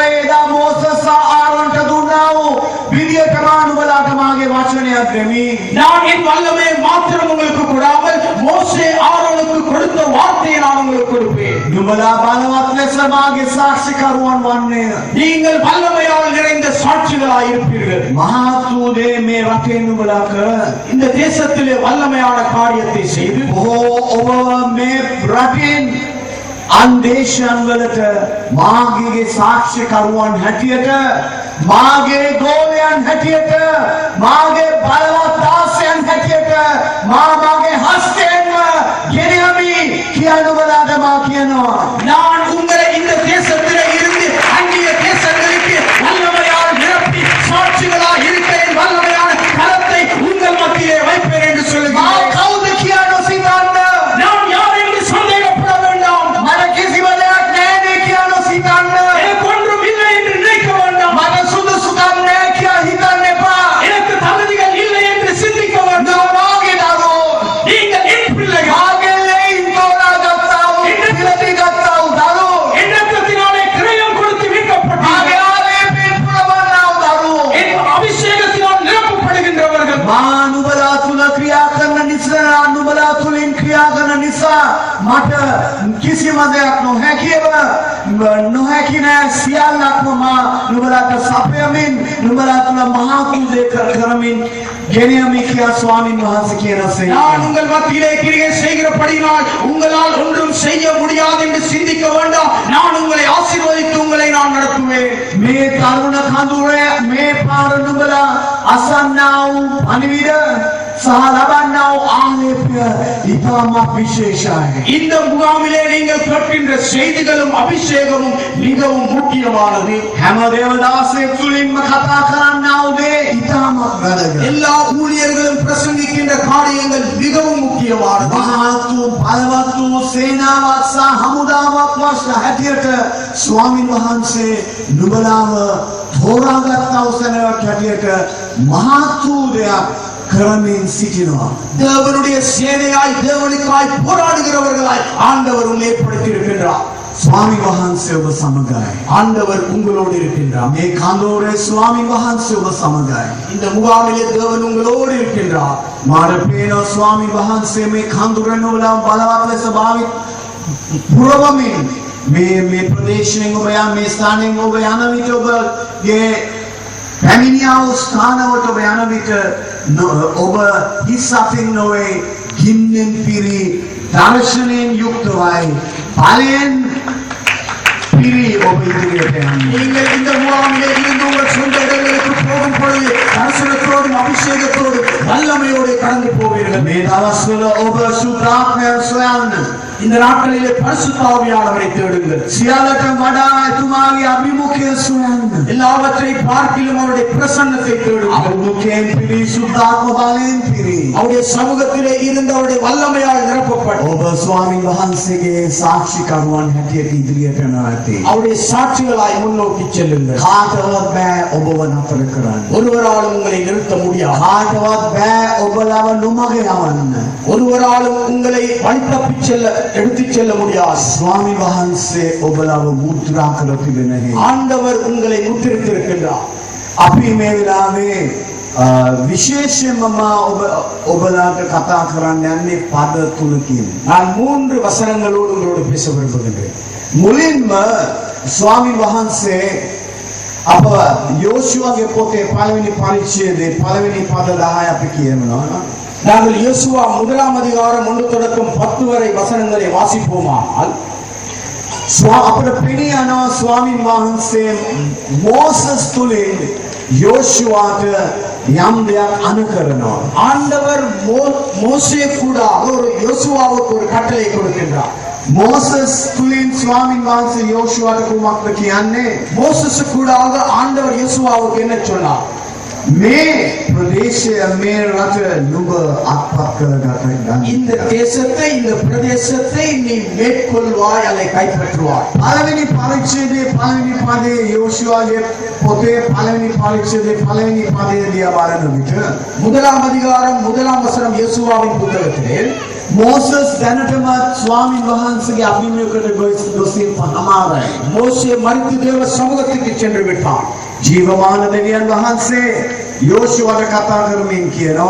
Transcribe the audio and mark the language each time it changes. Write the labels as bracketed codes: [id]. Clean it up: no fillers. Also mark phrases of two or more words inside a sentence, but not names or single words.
[si] එදා මෝසස් ආරොන්ට දුන්නා වූ විදියට මා නුඹලාට මාගේ වචනයක් දෙමි. [ta] நான் என் வல்லமையை மாத்திரம் உங்களுக்கு கொடாமல் மோசே ஆரோனுக்கு கொடுத்த வார்த்தையை நான் உங்களுக்கு கொடுப்பேன். [si] නුඹලා බලවත් ලෙස මාගේ සාක්ෂිකරුවන් වන්නේය. [ta] நீங்கள் வல்லமையால் நிறைந்த சாட்சிகளாய் இருப்பீர்கள். [si] මහත් වූ දේ මේ රටේ නුඹලා කර [ta] இந்த தேசத்திலே வல்லமையான காரியத்தை செய்து [si] ඔබ මේ රටින් අන් දේශයන් වලට මාගේ සාක්ෂිකරුවන් හැටියට මාගේ ගෝලයන් හැටියට මාගේ බලවත් දාසයන් හැටියට මාගේ හස්තයෙන්ම ගෙන යමි කියලා නුඹලාට මා කියනවා. [ta] நான் உங்களை இந்த தேசத்திலே இருந்து அந்நிய தேசங்களுக்கு வல்லமையால் நிரப்பி சாட்சிகளாய் இருக்க என் வல்லமையான கரத்தை உங்கள் மத்தியிலே வைப்பேன் என்று [si] මා [ta] சொல்லுகிறேன். [si] කවුද කියා නොසිතන්න. [ta] நான் யார் என்று சந்தேகப்பட வேண்டாம். [si] මට කිසිම දෙයක් නැහැ කියා නොසිතන්න. [ta] எனக்கு ஒன்றும் இல்லை என்று நினைக்க வேண்டாம். [si] මට සුදුසුකම් නැහැ කියා හිතන්න එපා. [ta] எனக்கு தகுதிகள் இல்லை என்று சிந்திக்க வேண்டாம். [si] නුඹගේ දරුවෝ [ta] நீங்கள் என் பிள்ளைகள். [si] මාගේ ලෙයින් තෝරාගත්තා වූ පිළිගත්තා වූ දරුවෝ [ta] எண்ணத்தினாலே கிரயம் கொடுத்து [si] මාගේ [ta] மீட்கப்பட்டீர்கள். [si] ආලේපයෙන් පුරවන්නා වූ දරුවෝ [ta] என் அபிஷேகத்தினால் நிரப்பப்படுகின்றவர்கள். [si] මා නුඹලා තුල ක්‍රියා කරන නිසා නුඹලා තුලින් ක්‍රියා කරන නිසා මට කිසිම දෙයක් නොහැකියව නොහැකි නෑ. සියල්ලක්ම මා නුඹලාට සපයමින් නුඹලා තුල මහා කුදේ කරමින් ගෙන යමි කියා ස්වාමීන් වහන්සේ කියනසේ [ta] நான் உங்கள் மத்தியிலே கிரியை செய்கிறபடியினால் உங்களால் ஒன்றும் செய்ய முடியாது என்று சிந்திக்க வேண்டாம். நான் உங்களை ஆசீர்வதித்து உங்களை நான் நடத்துவேன். [si] මේ තරුණ කඳුරේ මේ පාර නුඹලා අසන්නා වූ පණිවිඩ සහ ලබන්නා වූ ආලේපය ඉතාමත් විශේෂයි. [ta] இந்த முகாமிலே நீங்கள் கேட்கின்ற செய்திகளும் அபிஷேகமும் மிகவும் முக்கியமானது. [si] හැම දේවදාසයෙක් තුලින්ම කතා කරන්නා වූ දේ ඉතාමත් වැදගත්. [ta] எல்லா ஊழியர்களும் பிரசங்கிக்கின்ற காரியங்கள் மிகவும் முக்கியமானது. [si] මහත් වූ බලවත් වූ සේනාවක් සහ හමුදාවක් වශයෙන් හැටියට ස්වාමීන් වහන්සේ නුඹලාව තෝරාගත්තා වූ සෙනගක් හැටියට මහත් වූ දෙයක් කරමින් සිටිනවා. [ta] தேவனுடைய சேனையாய் தேவனுக்காய் போராடுகிறவர்களாய் ஆண்டவர் உன்னை ஏற்படுத்தியிருக்கின்றார். [si] ස්වාමීන් වහන්සේ ඔබ සමගයි. [ta] ஆண்டவர் உங்களோடு இருக்கின்றார். [si] මේ කඳවුරේ ස්වාමීන් වහන්සේ ඔබ සමගයි. [ta] இந்த முகாமிலே தேவன் உங்களோடு இருக்கின்றார். [si] මාර පේනවා ස්වාමීන් වහන්සේ මේ කඳුර නුඹලා බලවත් ලෙස භාවිත පුරවමින් මේ ප්‍රදේශයෙන් ඔබ යන මේ ස්ථානයෙන් ඔබ යන විට ඔබගේ පැමිණියා වූ ස්ථානවලට ඔබ යන විට ඔබ හිස් අතින් නොවේ ගින්නෙන් පිරි දර්ශනයෙන් යුක්තවයි බලයෙන් පිරි ඔබ ඉදිරියට යන්නේ. [ta] நீங்கள் இந்த முகாமிலே இருந்து உங்கள் சொந்த இடங்களுக்கு போகும் பொழுது தரிசனத்தோடும் அபிஷேகத்தோடும் வல்லமையோடு கடந்து போவீர்கள். [si] මේ දවස්වල ඔබ සුද්ධාත්මයන් සොයන්න. [ta] இந்த நாட்களிலே பரிசுத்த ஆவியானவரை தேடுங்கள். [si] සියල්ලට වඩා එතුමාගේ අභිමුඛය සොයන්න. [ta] எல்லாவற்றை பார்க்கிலும் அவருடைய பிரசன்னத்தை தேடுங்கள். [si] අභිමුඛයෙන් පිරි සුද්ධාත්ම බලයෙන් පිරි [ta] அவருடைய சமூகத்திலே இருந்து அவருடைய வல்லமையால் நிரப்பப்பட்டு [si] ඔබ ඔබ ස්වාමීන් වහන්සේගේ සාක්ෂිකරුවන් හැටියට ඉදිරියට යනවා ඇති. [ta] அவருடைய சாட்சிகளாய் முன்னோக்கி செல்லுங்கள். [si] කාටවත් බෑ ඔබව නතර කරන්න. [ta] ஒருவராலும் உங்களை நிறுத்த முடியாது. [si] කාටවත් බෑ ඔබලව නොමග යවන්න. [ta] ஒருவராலும் உங்களை வழி தப்பிச் செல்ல எடுத்துச் செல்ல முடியாது. [si] ස්වාමීන් වහන්සේ ඔබලව මුද්‍රා කර තිබෙන හේතු. [ta] ஆண்டவர் உங்களை முத்திரித்திருக்கின்றார். [si] අපි මේ වෙලාවේ විශේෂයෙන්ම ඔබලාට කතා කරන්න යන්නේ පද තුනකින්. [ta] நான் 3 வசனங்களோடு உங்களோடு பேச விரும்புகின்றேன். [si] මුලින්ම ස්වාමීන් වහන්සේ අප යෝෂුවගේ පොතේ පළවෙනි පරිච්ඡේදයේ පළවෙනි පද 10 අපි කියනවා. [ta] நாங்கள் யோசுவா 1ஆம் அதிகாரம் 1 தொடக்கம் 10 வரை வசனங்களை வாசிப்போமானால் [si] අපට පෙනී යනවා ස්වාමීන් වහන්සේ මෝසස් තුලින් யோசுவாට යම් දෙයක් අනුකරනවා. [ta] ஆண்டவர் மோசே கூட ஒரு யோசுவாவுக்கு ஒரு கட்டளை கொடுக்கின்றார். [si] මෝසස් තුලින් ස්වාමීන් වහන්සේ යෝෂුවාට කුමක්ද කියන්නේ? [ta] மோசஸ் கூட ஆண்டவர் யோசுவாவுக்கு என்ன சொன்னார்? [si] මේ ප්‍රදේශය මේ රට නුඹ අත්පත් කරගන්න. [ta] இந்த தேசத்தை இந்த பிரதேசத்தை நீ மேற்கொள்வாய், அதை கைப்பற்றுவாய். [si] පළවෙනි පරිච්ඡේදයේ පළවෙනි පදයේ යෝෂුවාගේ පොතේ පළවෙනි පරිච්ඡේදයේ පළවෙනි පදයේ දිහා බලන විට [ta] 1ஆம் அதிகாரம் 1ஆம் வசனம் யோசுவாவின் புத்தகத்திலே [si] මෝසස් දැනටමත් ස්වාමීන් වහන්සේගේ අභිමුඛයට ගොසින් පහමාරයි. [ta] மோசே மரித்து தேவ சமூகத்துக்கு சென்று விட்டான். [si] ජීවමාන දෙවියන් වහන්සේ යෝෂුවාට කතා කරමින් කියනවා